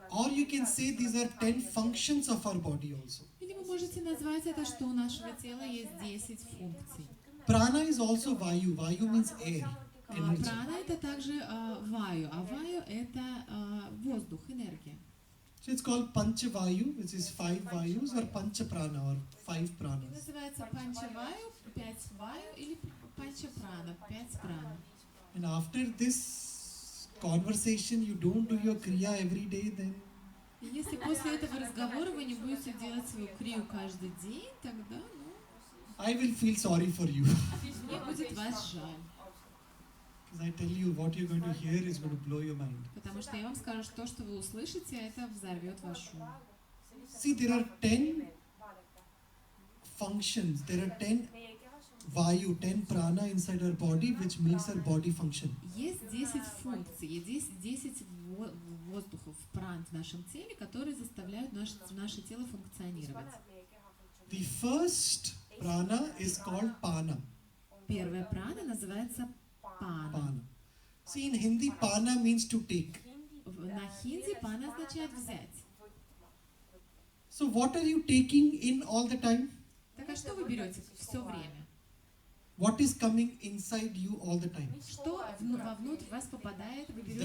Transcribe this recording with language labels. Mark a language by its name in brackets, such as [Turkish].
[English] Or you can say these are 10 functions of our body also. [Russian] Или вы можете назвать это, что у нашего тела есть 10 функций. [English] Prana is also vayu. Vayu means air, energy. [Russian] Прана это также ваю, а ваю это воздух, энергия. [English] So it's called pancha vayu, which is 5 vayus, or pancha prana, or 5 pranas. [Russian] Называется панча-ваю, 5 ваю или панча-прана, 5 пран. [English] And after this conversation, you don't do your kriya every day, then [Russian] И если после этого разговора вы не будете делать свою крию каждый день, тогда, [English] I will feel sorry for you. [Russian] мне будет вас жаль. [English] Because I tell you, what you're going to hear is going to blow your mind. [Russian] Потому что я вам скажу, что то, что вы услышите, это взорвет ваш ум. [English] See, there are 10 functions, there are 10 vayu, 10 prana inside our body, which makes our body function. [Russian] Есть 10 функций, есть 10 воздухов, пран в нашем теле, которые заставляют наше тело функционировать. [English] The first prana is called pana. [Russian] Первая прана называется пана. [English] Pana. See, in Hindi, pana means to take. [Russian] На хинди пана означает взять. [English] So, what are you taking in all the time? [Russian] Так а что вы берете все время? [English] What is coming inside you all the time? [Russian] Что вовнутрь вас попадает, вы берете